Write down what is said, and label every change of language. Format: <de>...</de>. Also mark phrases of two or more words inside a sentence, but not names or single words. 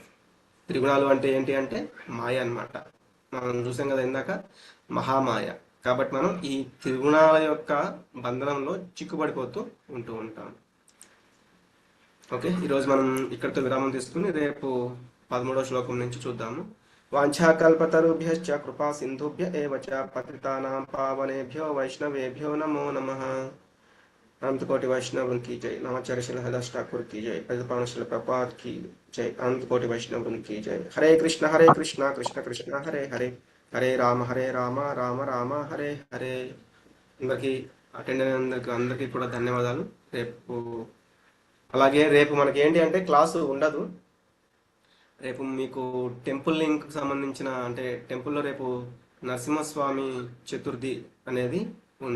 <te>త్రిగుణాలు అంటే ఏంటి అంటే మాయ అన్నమాట. మనం చూసాం కదా ఇందాక, మహామాయ. కాబట్టి మనం ఈ త్రిగుణాల యొక్క బంధనంలో చిక్కుబడిపోతూ ఉంటూ ఉంటాం. ఓకే, ఈరోజు మనం ఇక్కడితో విరామం తీసుకుని రేపు 13వ శ్లోకం నుంచి చూద్దాము.</te> <sa>వాంఛాకల్పతరుభ్యశ్చ కృపా సింధుభ్య ఏవ చ పతితానాం పావనేభ్యో వైష్ణవేభ్యో నమో నమః.</sa> <hi>अनंतकोटि वैष्णव की जय. नमाचार्य श्री हरिदास ठाकुर की जय. प्रतिपावन श्री प्रपात की जय. अनंतकोटि वैष्णव की जय.</hi> <sa>हरे कृष्ण कृष्ण कृष्ण हरे हरे, हरे राम राम राम हरे हरे.</sa> <te>అందరికి అటెండ్ అయినందుకు అందరికీ కూడా ధన్యవాదాలు. రేపు అలాగే రేపు మనకి ఏంటి అంటే క్లాసు ఉండదు. రేపు మీకు</te> <en>temple link</en> <te>సంబంధించిన అంటే టెంపుల్లో రేపు నరసింహస్వామి చతుర్థి అనేది ఉంది.</te>